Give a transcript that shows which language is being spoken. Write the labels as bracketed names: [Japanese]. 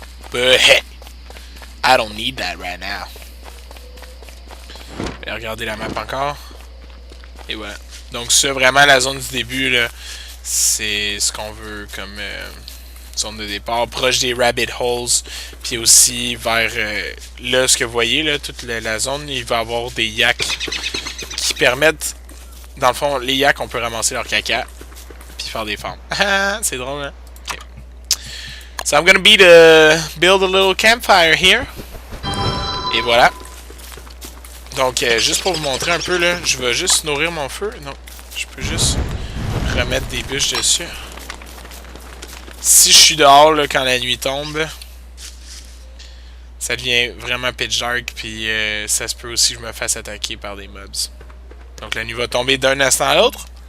[English] But hey, I don't need that right now. [French] Je vais regarder la map encore. Et voilà. Donc ça, vraiment, la zone du début, là, c'est ce qu'on veut comme zone de départ. Proche des rabbit holes. Puis aussi vers là, ce que vous voyez, là, toute la zone, il va y avoir des yaks qui permettent, dans le fond, les yaks, on peut ramasser leur caca. Puis faire des farms. C'est drôle, hein? Ok. [English] So I'm gonna build a little campfire here. [French] Et voilà. Donc, juste pour vous montrer un peu, là, je vais juste nourrir mon feu. Non, je peux juste remettre des bûches dessus. Si je suis dehors, là, quand la nuit tombe, ça devient vraiment pitch dark. Puis, ça se peut aussi que je me fasse attaquer par des mobs. Donc, la nuit va tomber d'un instant à l'autre.